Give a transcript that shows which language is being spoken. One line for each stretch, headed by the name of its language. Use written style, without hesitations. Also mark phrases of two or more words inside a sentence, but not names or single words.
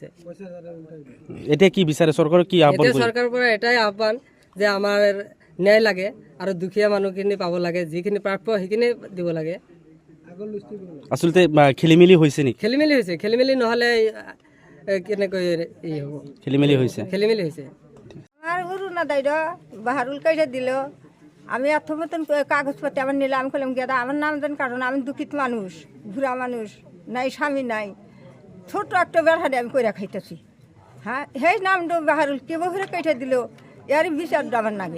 Assamese: এতিয়া কি বিচাৰে চৰকাৰক? কি আহ্বান? চৰকাৰৰ পৰা এটাই আহ্বান যে আমাৰ ন্যায় লাগে আৰু দুখীয়া মানুহখিনি পাব লাগে, যিখিনি প্ৰাপ্য সেইখিনি দিব লাগে। আচলতে খেলিমেলি হৈছে নেকি? খেলিমেলি হৈছে। খেলিমেলি নহ'লে কেনেকৈ হ'ব? খেলিমেলি হৈছে।
Bangla: আমার অরুণোদয় বাহারুল কাইটা দিল। আমি এত মতন কাগজপত্র আমার নিলে আমি করলাম গেদা আমার নাম দেন, কারণ আমি দুঃখিত মানুষ, বুড়া মানুষ, নাই স্বামী নাই, ছোট একটা বেড়াতে আমি কইরা খাইতেছি। হ্যাঁ, সেই নাম বাহারুল কেবল কাইটা দিল, এরই বিচার আমার নাগে।